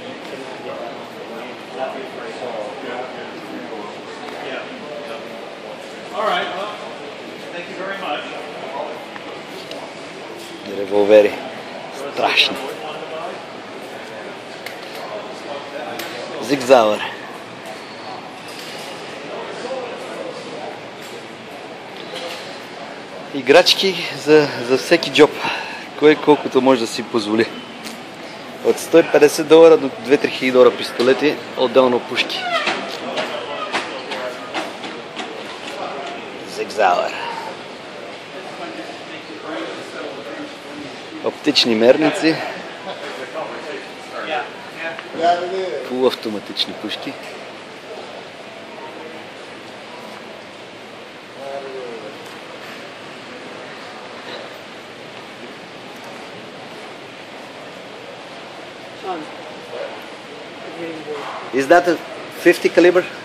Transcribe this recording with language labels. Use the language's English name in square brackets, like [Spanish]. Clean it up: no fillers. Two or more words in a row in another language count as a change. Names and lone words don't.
[English] You cannot get that. Not be afraid. Yeah. All right. Well, thank you very much. [Bulgarian] Револвери. Страшно. Зигзауър. Играчки за всеки джоб. Кой колкото може да си позволи. От $150 до $2-3 пистолети, отделно пушки. Зигзауър. Оптични мерници. Полуавтоматични пушки. [English] Is that a 50 caliber?